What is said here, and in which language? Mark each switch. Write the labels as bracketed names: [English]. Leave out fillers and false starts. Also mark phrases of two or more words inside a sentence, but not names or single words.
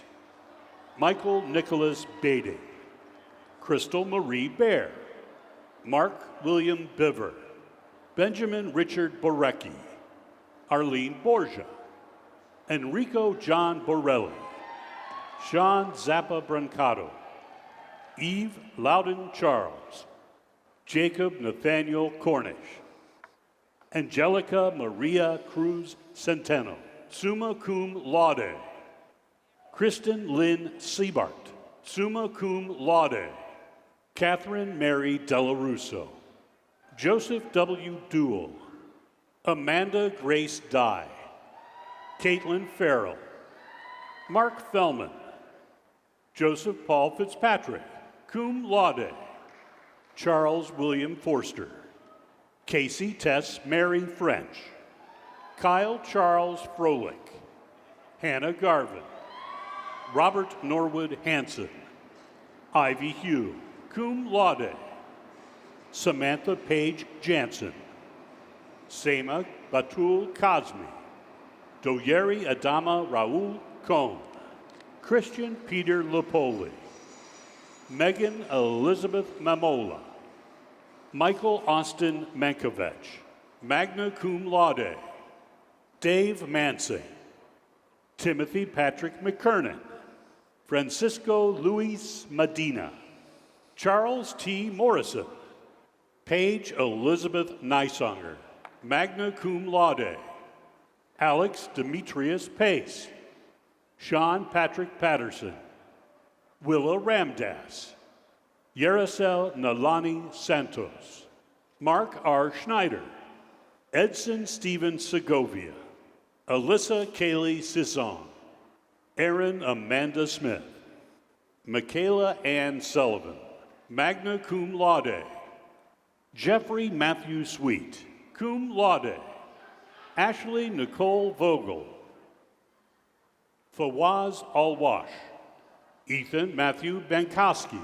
[English] Michael Nicholas Beatty. Crystal Marie Bear. Mark William Biver. Benjamin Richard Borecki. Arlene Borgia. Enrico John Borelli. Sean Zappa Brancato. Eve Loudon Charles. Jacob Nathaniel Cornish. Angelica Maria Cruz Centeno. [Latin] Summa cum laude. [English] Kristen Lynn Siebart. [Latin] Summa cum laude. [English] Catherine Mary Della Russo. Joseph W. Duell. Amanda Grace Dye. Caitlin Farrell. Mark Fellman. Joseph Paul Fitzpatrick, [Latin] cum laude. [English] Charles William Forster. Casey Tess Mary French. Kyle Charles Froelich. Hannah Garvin. Robert Norwood Hanson. Ivy Hugh, [Latin] cum laude. [English] Samantha Page Jansen. Sema Batul Kazmi. Doyeri Adama Raul Cohn. Christian Peter Lipoli. Megan Elizabeth Mamola. Michael Austin Mankovich. [Latin] Magna cum laude. [English] Dave Mansing. Timothy Patrick McKernan. Francisco Luis Medina. Charles T. Morrison. Paige Elizabeth Nysonger. [Latin] Magna cum laude. [English] Alex Demetrius Pace. Sean Patrick Patterson. Willa Ramdas. Yerusel Nalani Santos. Mark R. Schneider. Edson Stephen Segovia. Alyssa Kaylee Sisson. Erin Amanda Smith. Michaela Ann Sullivan. [Latin] Magna cum laude. [English] Jeffrey Matthew Sweet. [Latin] Cum laude. [English] Ashley Nicole Vogel. Fawaz Alwash. Ethan Matthew Bankowski.